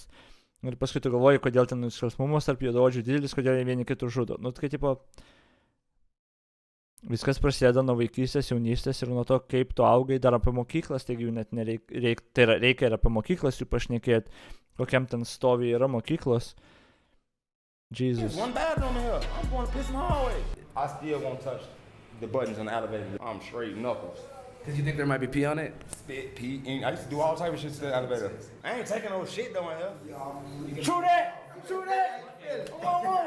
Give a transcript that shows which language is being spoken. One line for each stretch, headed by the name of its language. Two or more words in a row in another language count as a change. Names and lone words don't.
Lithuanian: Ir paskui tu galvoji, kodėl ten nusikalstamumas tarp juodaodžių didelis, kodėl jie vieni kitų žudo. Viskas prasideda nuo vaikystės, jaunystės ir nuo to, kaip tu augai, dar apie mokyklas, taigi jų net reikia ir apie mokyklas jų pašnekėti, kokiam ten stovi yra mokyklos.
English: Jesus. There's one bathroom in here. I'm going to piss in the hallway. I still won't touch the buttons on the elevator. I'm straight knuckles. Because you think there might be pee on it? Spit, pee, and I used to do all type of shit to the elevator. I ain't taking no shit though in here. True that! True that! Come on!